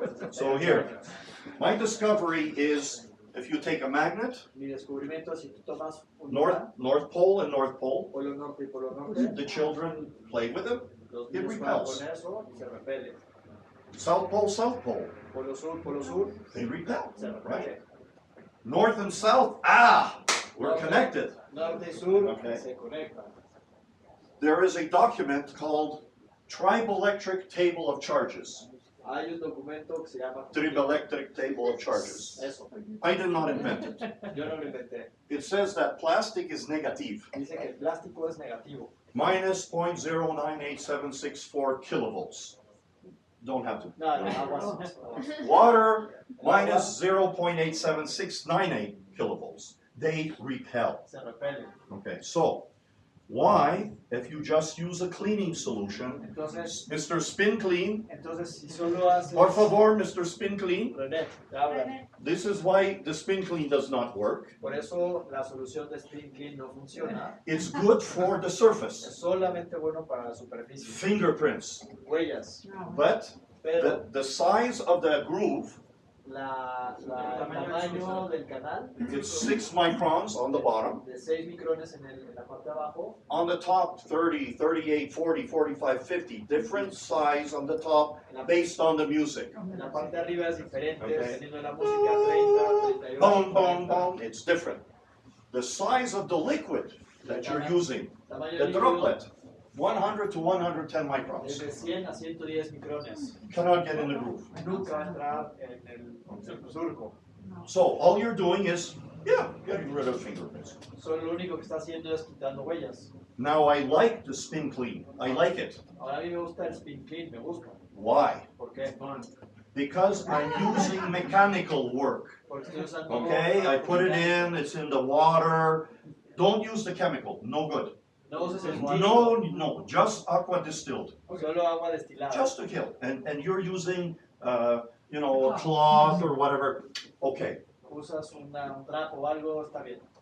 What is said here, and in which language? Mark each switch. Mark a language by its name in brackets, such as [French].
[English] So here, my discovery is if you take a magnet, [Spanish] Mi descubrimiento es si tú tomas un [English] North Pole and North Pole, [Spanish] polo norte y polo norte, [English] the children play with it. [Spanish] los [English] it [Spanish] niños juegan [English] repels. [Spanish] con eso y se repele. [English] South Pole, [Spanish] Polo sur, [English] they repel, [Spanish] se repele. [English] right? North and South, we're connected. [Spanish] Norte y sur [English] Okay. [Spanish] se conectan. [English] There is a document called Triboelectric Table of Charges. [Spanish] Hay un documento que se llama [English] Triboelectric Table of Charges. [Spanish] Eso. [English] I did not invent it. [Spanish] Yo no lo inventé. [English] It says that plastic is negative, [Spanish] Dice que el plástico es negativo. [English] minus 0.098764 kilovolts. Don't have to. [Spanish] No, aguas. [English] Water, minus 0.87698 kilovolts. They repel. [Spanish] Se repelen. [English] Okay, so Why, if you just use a cleaning solution, [Spanish] Entonces, [English] Mr. Spin Clean, [Spanish] si solo haces... por favor, Mr. Spin Clean, René, te habla. [English] this is why the Spin Clean does not work. [Spanish] Por eso la solución de Spin Clean no funciona. [English] It's good for the [Spanish] Es [English] surface, [Spanish] solamente bueno para la superficie. [English] fingerprints, [Spanish] Huellas. [English] but [Spanish] Pero [English] the size of the groove, [Spanish] el tamaño del canal [English] it's 6 microns on the bottom. [Spanish] de 6 micrones en la parte de abajo. [English] On the top, 30, 38, 40, 45, 50. Different size on the top based on the music. [Spanish] En la parte de arriba es diferente, [English] Okay. [Spanish] dependiendo de la música, 30, 38. [English] Boom, boom, boom. It's different. The size of the liquid that you're using, [Spanish] Tamaño [English] the [Spanish] del líquido [English] droplet, 100 to 110 microns. [Spanish] desde 100 a 110 micrones. [English] Cannot get in the groove. [Spanish] Nunca va a entrar en el surco. [English] So all you're doing is, getting rid of fingerprints. [Spanish] Solo lo único que está haciendo es quitando huellas. [English] Now I like the Spin Clean. I like it. [Spanish] Ahora a mí me gusta el Spin Clean, me gusta. [English] Why? [Spanish] ¿Por qué? [English] Because I'm using mechanical work. [Spanish] Porque estoy usando... [English] Okay, I put it in, it's in the water. Don't use the chemical, no good. [Spanish] No uses el químico, [English] No, just aqua distilled, [Spanish] solo agua destilada. [English] just to kill. And you're using, a cloth or whatever. Okay, [Spanish] Usas un trapo o algo, está bien.